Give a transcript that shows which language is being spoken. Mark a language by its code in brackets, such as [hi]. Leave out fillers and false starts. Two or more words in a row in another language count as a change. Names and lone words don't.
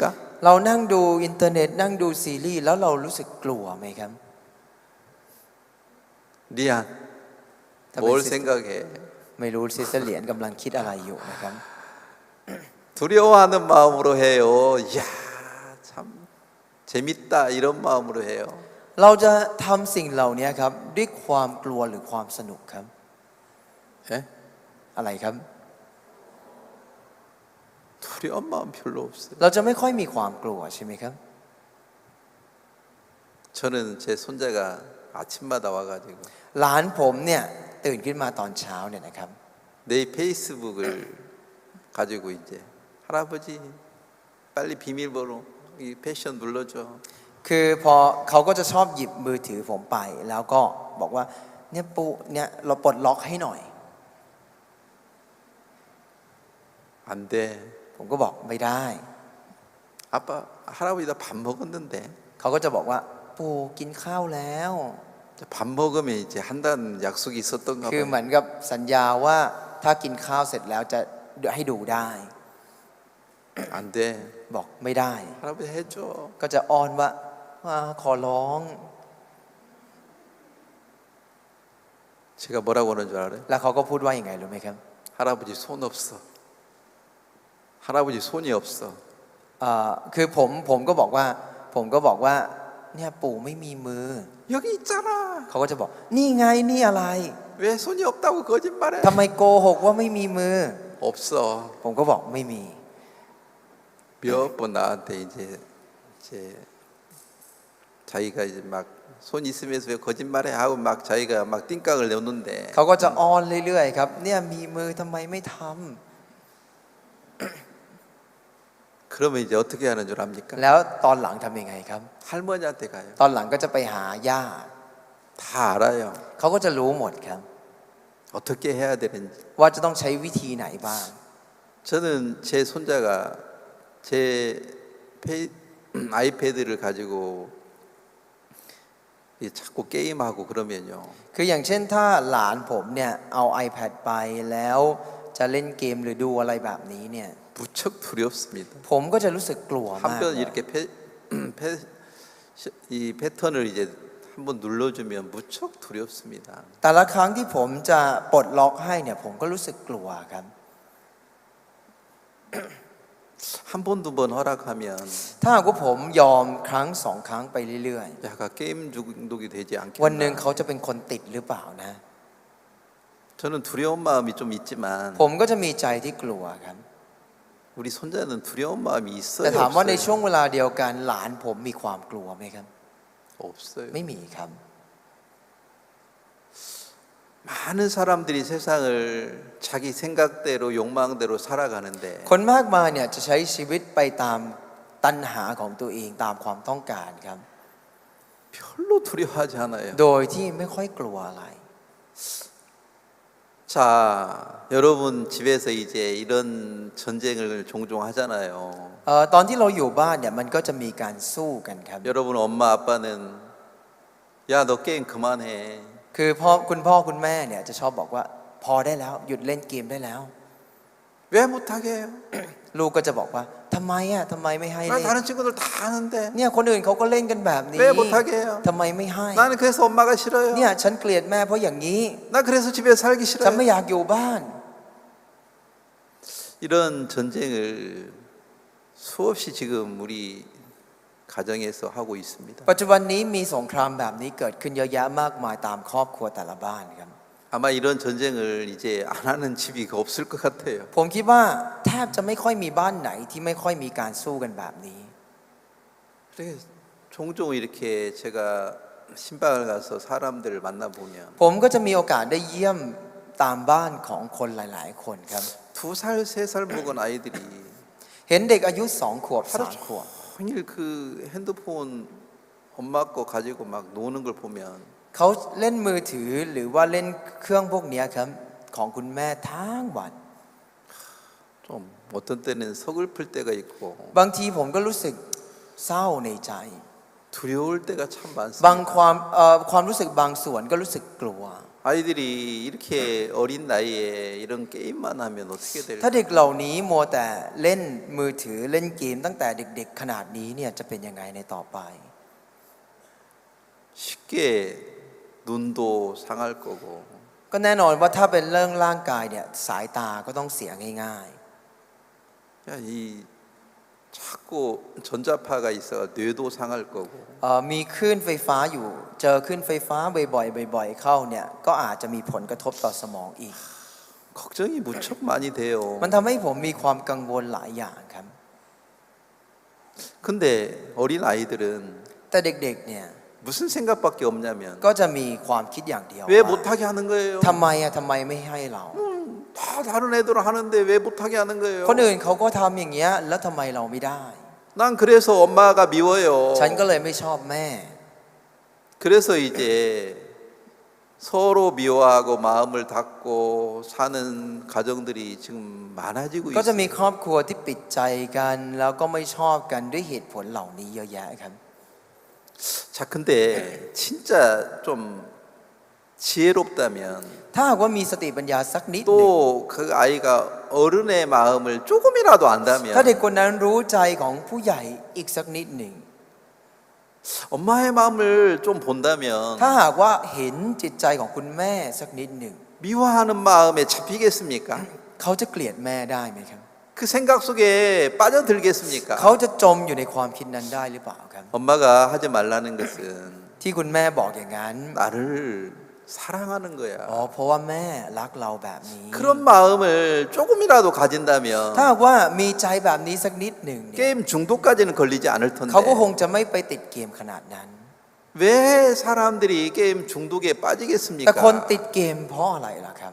[th] เรานั่งดูอินเทอร์เน็ตนั่งดูซีรีส์แล้วเรารู้สึกกลัวไหมครับ [ko] 리안 답은 뭘 시스터. 생각해? [th] ไม่รู้ซิสเตอร์เหรียญกำลังคิดอะไรอยู่นะครับ [ko] 두려워하는 마음으로 해요. 이야 참 재밌다 이런 마음으로 해요. [th] เราจะทำสิ่งเหล่านี้ครับด้วยความกลัวหรือความสนุกครับ [ko] 예? [th] อะไรครับ [ko] 두려운 마음 별로 없어요. [th] เราจะไม่ค่อยมีความกลัวใช่ไหมครับ [ko] 저는 제 손자가 아침마다 와가지고 [th] หลานผมเนี่ยตื่นขึ้นมาตอนเช้าเนี่ยนะครับ [ko] 내 페이스북을 가지고 이제 할아버지 빨리 비밀번호 이 패션 눌러줘. [th] คือพอเขาก็จะชอบหยิบมือถือผมไป แล้วก็บอกว่าเนี่ยปู่เนี่ยเราปลดล็อกให้หน่อย [ko] 안 돼. [th] ผมก็บอกไม่ได้ [ko] 아빠 할아버지 나 밥 먹었는데. [th] เขาก็จะบอกว่าปู่กินข้าวแล้ว [ko] 밥 먹으면 이제 한다는 약속이 있었던가 [th] คือ [ko] 봐요. [th] เหมือนกับสัญญาว่าถ้ากินข้าวเสร็จแล้วจะให้ดูได้ [ko] 안 돼. [th] บอกไม่ได้ [ko] 할아버지 해줘. [th] ก็จะอ้อนว่าขอร้อง [ko] 제가 뭐라고 하는 줄 알아요? [th] แล้วเขาก็พูดว่าอย่างไงรู้ไหมครับ [ko] 할아버지 손 없어. 할아버지 손이 없어. [th] คือผมก็บอกว่าเนี่ยปู่ไม่มีมือ [ko] 여기 있잖아. [th] เขาก็จะบอกนี่ไงนี่อะไร [ko] 왜 손이 없다고 거짓말해? [th] ทำไมโกหกว่าไม่มีมือ [ko] 없어. [th] ผมก็บอกไม่มี [ko] 몇 번 나한테 이제 자기가 이제 막 손 있으면서 왜 거짓말해 하고 막 자기가 막 띵깡을 내놓는데 [th] เขาก็จะอ้อนเรื่อยๆครับเนี่ยมีมือทำไมไม่ทำ [ko] 그러면 이제 어떻게 하는 줄 압니까? [th] แล้วตอนหลังทำยังไงครับ [ko] 할머니한테 가요. [th] ตอนหลังก็จะไปหาย่า [ko] 다 알아요. [th] เขาก็จะรู้หมดครับ [ko] 어떻게 해야 되는지. [th] ว่าจะต้องใช้วิธีไหนบ้าง [ko] 저는 제 손자가 제 아이패드를 가지고 자꾸 게임하고 그러면요. [th] คืออย่างเช่นถ้าหลานผมเนี่ยเอา iPad ไปแล้วจะเล่นเกมหรือดูอะไรแบบนี้เนี่ย [ko] 무척 두렵습니다. [th] ผมก็จะรู้สึกกลัวมาก [ko] 한번 이렇게 이 패턴을 이제 한번 눌러주면 무척 두렵습니다. [th] แต่ละครั้งที่ผมจะปลดล็อกให้เนี่ยผมก็รู้สึกกลัวครับ [ko] 한 번 두 번 허락하면 [th] ถ้าหากว่าผมยอมครั้งสองครั้งไปเรื่อย [ko] 약간 게임 중독이 되지 [th] ๆ วันหนึ่ง [ko] 않겠나. [th] เขาจะเป็นคนติดหรือเปล่านะ [ko] 저는 두려운 마음이 좀 있지만 [th] ผมก็จะมีใจที่กลัวครับ [ko] 우리 손자는 두려운 마음이 [th] แต่ [ko] 있어요, [th] ถามว่าใน [ko] 없어요? [th] ช่วงเวลาเดียวกันหลานผมมีความกลัวไหมครับ [ko] 없어요. [th] ไม่มีครับ [ko] 많은 사람들이 세상을 자기 생각대로 욕망대로 살아가는데 [th] คนมากมายเนี่ยจะใช้ชีวิตไปตามตัณหาของตัวเองตามความต้องการครับ [ko] 별로 두려워하지 않아요. [th] โดยที่ไม่ค่อยกลัวอะไร [ko] 자, 여러분 집에서 이제 이런 전쟁을 종종 하잖아요. [th] ตอนที่เราอยู่บ้านเนี่ยมันก็จะมีการสู้กันครับ [ko] 여러분 엄마 아빠는 야, 너 게임 그만해. [th] คือคุณพ่อคุณแม่เนี่ยจะชอบบอกว่าพอได้แล้วหยุดเล่นเกมได้แล้ว [ko] 왜 못하게 해요? [th] ลูกก็จะบอกว่าทำไมอ่ะทำไมไม่ให้ [ko] 나 [th] เล่น [ko] 다른 친구들 다 하는데 [th] เนี่ยคนอื่นเขาก็เล่นกันแบบนี้ [ko] 왜 못하게 해요? [th] ทำไมไม่ให้ [ko] 나는 그래서 엄마가 싫어요. [th] เนี่ยฉันเกลียดแม่เพราะอย่างนี้ [ko] 나 그래서 집에서 살기 [th] ฉันไม่ [ko] 싫어요. [th] อยากอยู่บ้าน [ko] 이런 전쟁을 수없이 지금 우리 가정에서 하고 있습니다. [th] ปัจจุบันนี้มีสงครามแบบนี้เกิดขึ้นเยอะแยะมากมายตามครอบครัวแต่ละบ้านครับ [ko] 아마 이런 전쟁을 이제 안 하는 집이 없을 것 같아요. [th] ผมคิดว่าแทบจะไม่ค่อยมีบ้านไหนที่ไม่ค่อยมีการสู้กันแบบนี้ [ko] 그래서 종종 이렇게 제가 신방을 가서 사람들을 만나 보면 [th] ผมก็จะมีโอกาสได้เยี่ยมตามบ้านของคนหลายๆ คนครับ [ko] 2살, 3살 먹은 아이들이 [th] เห็นเด็กอายุ2 ขวบ [ko] 하루 [th] 3 ขวบ [ko] 종일 그 핸드폰 엄마 거 가지고 막 노는 걸 보면 [th] เขาเล่นมือถือหรือว่าเล่นเครื่องพวกเนี้ยครับของคุณแม่ทั้งวัน [ko] 좀 어떤 때는 서글플 때가 있고 [th] บางทีผมก็รู้สึกเศร้าในใจ [ko] 두려울 때가 참 [th] บาง [ko] 많습니다. [th] ความรู้สึกบางส่วนก็รู้สึกกลัว [ko] 아이들이 이렇게 어린 나이에 이런 게임만 하면 어떻게 [th] ถ้า [ko] 될까? [th] เด็กเหล่านี้มัวแต่เล่นมือถือเล่นเกมตั้งแต่เด็กๆขนาดนี้เนี่ยจะเป็นยังไงในต่อไป [ko] 쉽게 눈도 상할 거고 [th] ก็แน่นอนว่าถ้าเป็นเรื่องร่างกายเนี่ยสายตาก็ต้องเสียง่าย [ko] 야, 이 자꾸 전자파가 있어 뇌도 상할 거고 [th] ๆมีคลื่นไฟฟ้าอยู่เจอคลื่นไฟฟ้าบ่อยๆบ่อยๆเข้าเนี่ยก็อาจจะมีผลกระทบต่อสมองอีก [ko] 걱정이 무척 많이 돼요. [th] มันทำให้ผมมีความกังวลหลายอย่างครับ [ko] 근데 어린 아이들은 [th] แต่เด็กๆเนี่ย [ko] 무슨 생각밖에 없냐면 [th] ก็จะมีความคิดอย่างเดียว [ko] 왜 [th] ว่า [ko] 못하게 하는 거예요? [th] ทำไมทำไมไม่ให้เรา [ko] 다 다른 애들은 하는데 왜 못하게 하는 거예요? [th] คนอื่นเขาก็ทำอย่างเงี้ยแล้วทำไมเราไม่ได้ [ko] 난 그래서 엄마가 미워요. [th] ฉันก็เลยไม่ชอบแม่ [ko] 그래서 이제 서로 미워하고 마음을 닫고 사는 가정들이 지금 많아지고 [th] ก็จะมี [ko] 있어요. [th] ครอบครัวที่ปิดใจกันแล้วก็ไม่ชอบกันด้วยเหตุผลเหล่านี้เยอะแยะครับ [ko] 자, 근데 진짜 좀 지혜롭다면 [th] ถ้าหากว่ามีสติปัญญาสักนิดหนึ่ง [ko] 또 그 아이가 어른의 마음을 조금이라도 [th] ถ้า [ko] 안다면 [th] เด็กคนนั้นรู้ใจของผู้ใหญ่อีกสักนิดหนึ่ง [ko] 엄마의 마음을 좀 본다면 [th] ถ้าหากว่าเห็นจิตใจของคุณแม่สักนิดหนึ่ง [ko] 미워하는 마음에 잡히겠습니까? [th] เขาจะเกลียดแม่ได้ไหมครับ [ko] 그 생각 속에 빠져들겠습니까? [th] เขาจะจมอยู่ในความคิดนั้นได้หรือเปล่าครับ [ko] 엄마가 하지 말라는 것은 [th] ที่คุณแม่บอกอย่างนั้น [ko] 나를 사랑하는 [th] อ๋อ [ko] 거야. [th] เพราะว่าแม่รักเราแบบนี้ [ko] 그런 마음을 조금이라도 가진다면 [th] ถ้าหากว่ามีใจแบบนี้สักนิดหนึ่งเนี่ย [ko] 게임 중독까지는 걸리지 않을 [th] เขาก็ค [ko] 텐데 [th] งจะไม่ไปติดเกมขนาดนั้น [ko] 왜 사람들이 게임 중독에 [th] แต่คน [ko] 빠지겠습니까? [th] ติดเกมเพราะอะไรล่ะครับ